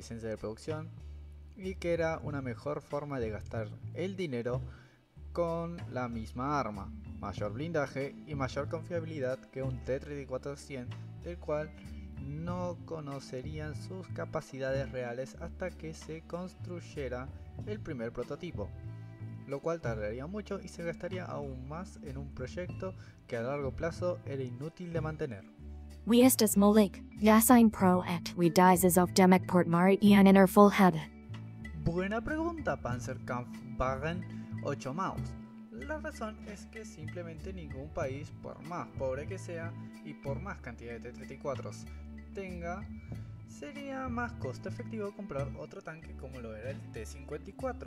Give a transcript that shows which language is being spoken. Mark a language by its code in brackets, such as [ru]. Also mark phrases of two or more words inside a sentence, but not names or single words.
[es] licencia de producción y que era una mejor forma de gastar el dinero con la misma arma, mayor blindaje y mayor confiabilidad que un T-34-100, del cual no conocerían sus capacidades reales hasta que se construyera el primer prototipo, lo cual tardaría mucho y se gastaría aún más en un proyecto que a largo plazo era inútil de mantener. [de] Wie ist es möglich, dass ein Projekt wie dieses auf dem Exportmarkt einen Erfolg hatte? [es] Buena pregunta, Panzerkampfwagen 8 Maus. La razón es que simplemente ningún país, por más pobre que sea y por más cantidad de T-34s tenga, sería más costo efectivo comprar otro tanque como lo era el T-54.